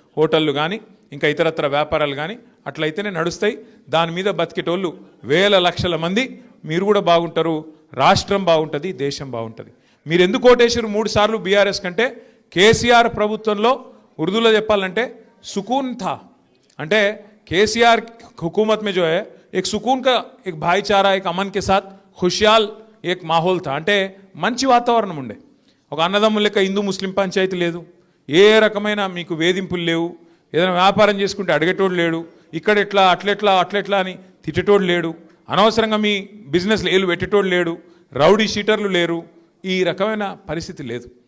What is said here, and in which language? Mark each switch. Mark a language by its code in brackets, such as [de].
[te] హోటళ్ళు కానీ ఇంకా ఇతరత్ర వ్యాపారాలు కానీ అట్లయితేనే నడుస్తాయి. దాని మీద బతికేటోళ్ళు వేల లక్షల మంది. మీరు కూడా బాగుంటారు, రాష్ట్రం బాగుంటుంది, దేశం బాగుంటుంది. మీరు ఎందుకు ఓటేసారు 3 సార్లు బీఆర్ఎస్ కంటే? కేసీఆర్ ప్రభుత్వంలో ఉర్దూలో చెప్పాలంటే [hi] సుకూన్ థా. అంటే కేసీఆర్ हुकूमत में जो है एक सुकून का एक भाईचारा, एक अमन के साथ खुशहाल एक माहौल था. [te] అంటే మంచి వాతావరణం ఉండే. ఒక అన్నదమ్ముల లెక్క హిందూ ముస్లిం పంచాయతీ లేదు, ఏ రకమైన మీకు వేధింపులు లేవు, ఏదైనా వ్యాపారం చేసుకుంటే అడిగేటోడు లేడు, ఇక్కడ ఎట్లా అట్లెట్లా అని తిట్టేటోడు లేడు, అనవసరంగా మీ బిజినెస్లో ఏలు పెట్టేటోడు లేడు, రౌడీ షీటర్లు లేరు, ఈ రకమైన పరిస్థితి లేదు.